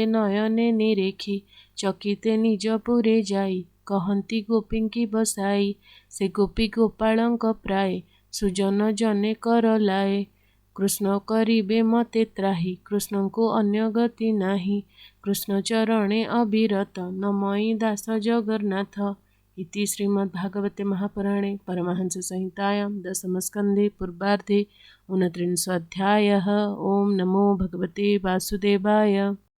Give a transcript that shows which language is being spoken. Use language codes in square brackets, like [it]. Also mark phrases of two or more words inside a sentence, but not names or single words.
[or] ନୟନେ ନିରେଖି ଚକିତେ ନିଜ ପୁରେ ଯାଇ କହନ୍ତି ଗୋପୀଙ୍କି ବସାଇ ସେ ଗୋପୀ ଗୋପାଳଙ୍କ ପ୍ରାଏ ସୁଜନ ଜନେ କର ଲାଏ କୃଷ୍ଣ କରିବେ ମତେ ତ୍ରାହି କୃଷ୍ଣଙ୍କୁ ଅନ୍ୟ ଗତି ନାହିଁ କୃଷ୍ଣ ଚରଣେ ଅବିରତ ନମଇ ଦାସ ଜଗନ୍ନାଥ [sa] ଇତି ଶ୍ରୀମଦ୍ଭାଗବତେ ମହାପୁରାଣେ परमहंस संहितायां दशमस्कन्धे पूर्वार्धे 29 अध्यायः। ओं नमो भगवते वासुदेवाय।